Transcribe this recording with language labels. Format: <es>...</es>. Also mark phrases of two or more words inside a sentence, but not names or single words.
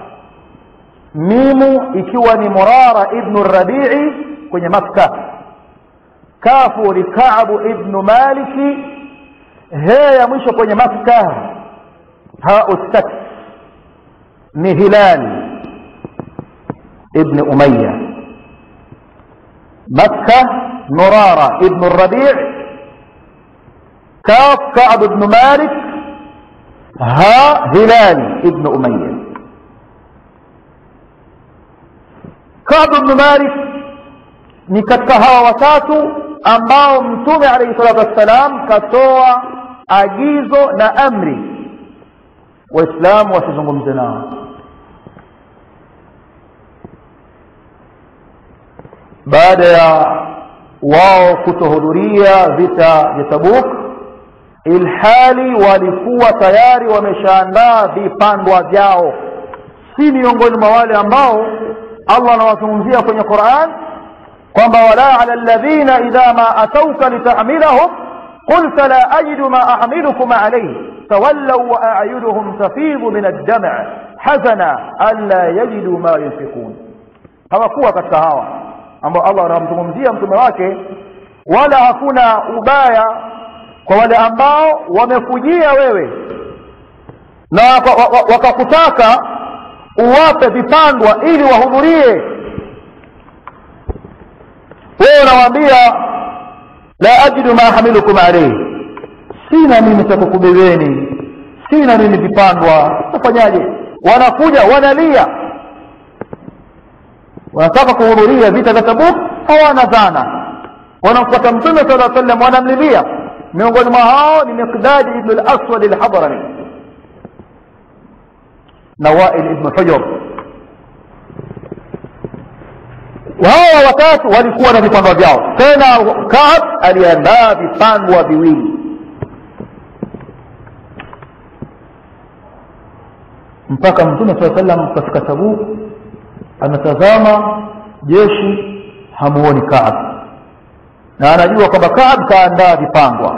<sw>mimu ikiwa ni Murara ibn Rabi'i kwenye Makkah, kafu ni Ka'b ibn Malik, he ya mwisho kwenye Makkah ha ustak ni Hilal ibn Umayya.</sw> <ar>Makkah Murara ibn Rabi' كاف كعب بن مالك ها هلال ابن أمية.</ar> <sw>كعب بن مالك ni katika hawa watatu ambao Mtume</sw> <ar>عليه الصلاة والسلام</ar> <sw>katoa agizo na amri Waislamu wasizungumze nao. Baada ya wao kutohudhuria vita vya Tabuk, ilhali walikuwa tayari wameshaandaa vipandwa vyao, si miongoni mwa wale ambao Allah anawazungumzia kwenye Qur'an kwamba</sw> <ar>ولا على الذين إذا ما أتوك لتحملهم قلت لا أجد ما أحملكم عليه تولوا وأعينهم تفيض من الدمع حزنا ألا يجدوا ما ينفقون.</ar> <sw>Hawakuwa katika hawa ambao Allah anamzungumzia mtume wake, wala hakuna ubaya kwa wale ambao wamekujia wewe na wakakutaka uwape vipandwa ili wahudhurie. Wewe unawaambia</sw> <ar>لا أجد ما أحملكم عليه,</ar> <sw>sina mimi cha kukubebeni, sina mimi vipandwa. Utafanyaje? Wanakuja wanalia, wanataka kuhudhuria vita vya Tabuk, hawana dhana, wanamfuata Mtume</sw> <ar>صلى الله عليه وسلم,</ar> <sw>wanamlilia. Miongoni mwa hao ni Miqdad ibn al-Aswad al-Hadrami na Wa'il ibn Hujr. Wao watatu walikuwa na vipandwa vyao, tena Ka'b aliandaa vipandwa viwili. Mpaka Mtume</sw> <ar>صلى الله عليه وسلم</ar> <sw>katika Tabuk anatazama jeshi, hamuoni Ka'b, na anajua kwamba Ka'b kaandaa vipandwa.</sw>